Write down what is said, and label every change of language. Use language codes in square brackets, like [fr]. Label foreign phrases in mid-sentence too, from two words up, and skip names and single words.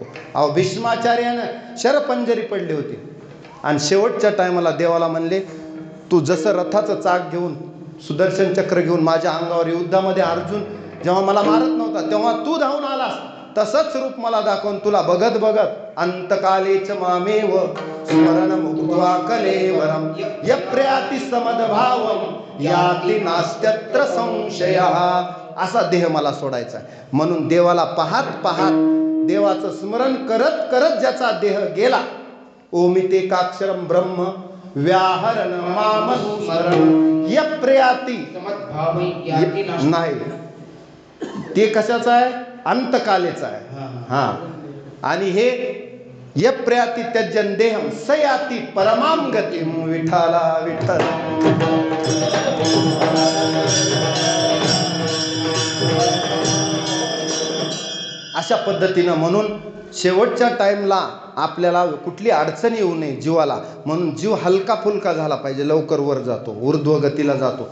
[mr] अहो भीष्माचार्यानं शरपंजरी पडली होती आणि शेवटच्या टायमाला देवाला म्हणले, तू जसं रथाचं चाक घेऊन सुदर्शन चक्र घेऊन माझ्या अंगावर युद्धामध्ये अर्जुन जेव्हा मला मारत नव्हता तेव्हा तू धावून आलास, तसंच रूप मला दाखवून तुला बघत बघत [sa] अंतकालेच मामेव स्मरण मुक्त्वा कलेवरम यप्र्याति समदभावम याति नास्त्यत्र संशयः. [mr] असा देह मला सोडायचा आहे. म्हणून देवाला पाहत पाहत, देवाचं स्मरण करत करत ज्याचा देह गेला, [sa] ओमितेकाक्षरम ब्रह्म व्याहरण माम स्मरण यप्र्याति [mr] नाही, ते कशाचं आहे, अंतकालेचं आहे. हा, आणि हे [sa] यप्र्याति त्यजन देहम सयाति परमाम गतिम विठाला विठ्ठल. [mr] अशा पद्धतीनं म्हणून शेवटच्या टाइमला आपल्याला कुठली अडचण येऊ नये जीवाला, म्हणून जीव हलका फुलका झाला पाहिजे, लवकर वर जातो, ऊर्ध्व गतीला जातो.